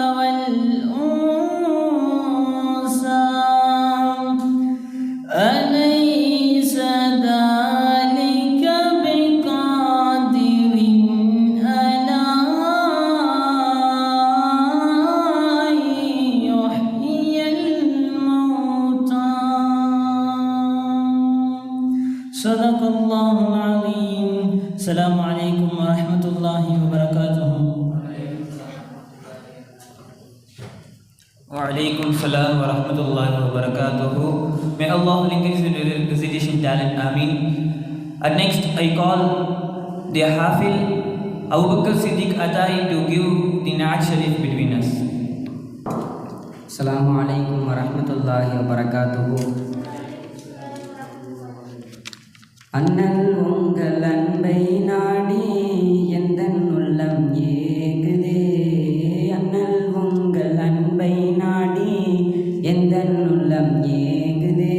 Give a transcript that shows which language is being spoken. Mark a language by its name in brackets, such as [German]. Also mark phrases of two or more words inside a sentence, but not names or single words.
[Arabic] والأنثى أليس ذلك بقادر على صدق الله العظيم. السلام عليكم ورحمة الله وبركاته. وعليكم السلام و رحمة الله و بركاته. [English] May Allah increase your recitation talent. Ameen. And next, I call the Hafil Abu Bakr Siddiq Adai to give the Naat Sharif between us. [Arabic] السلام عليكم و رحمة الله و بركاته. [Tamil] அண்ணல் உங்கள் அன்பை நாடி எந்தன் உள்ளம் ஏகுதே. அண்ணல் உங்கள் அன்பை நாடி எந்தன் உள்ளம் ஏகுதே.